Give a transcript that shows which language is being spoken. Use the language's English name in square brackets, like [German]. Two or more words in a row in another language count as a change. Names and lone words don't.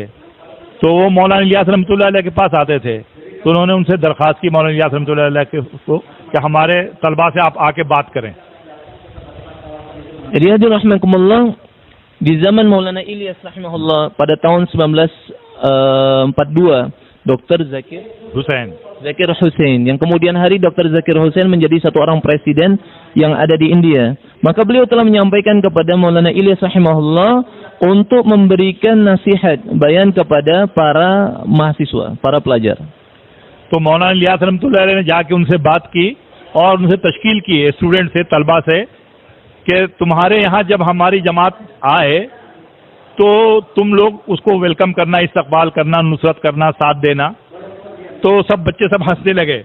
[Hindi] तो वो मौलाना इलियास [Arabic] رحمة الله عليه [Hindi] के पास आते थे, तो उन्होंने उनसे दरख्वास्त की मौलाना इलियास [Arabic] رحمة الله عليه [Hindi] को कि हमारे तलबा से आप आके बात करें. [Indonesian] Jadi hadirin rahimakumullah, di zaman Maulana Ilyas rahimahullah pada tahun 1942, Dr. Zakir Hussain, yang kemudian hari Dr. Zakir Hussain menjadi satu orang presiden yang ada di India. Maka beliau telah menyampaikan kepada Maulana Ilyas rahimahullah untuk memberikan nasihat, bayan kepada para mahasiswa, para pelajar. [Hindi] तो मौलाना इलियास [Arabic] رحمة الله عليه [Hindi] ने जाके उनसे बात की और उनसे तश्कील की स्टूडेंट से, तलबा से, कि तुम्हारे यहाँ जब हमारी जमात आए तो तुम लोग उसको वेलकम करना, इस्तकबाल करना, नुसरत करना, साथ देना. तो सब बच्चे सब हंसने लगे.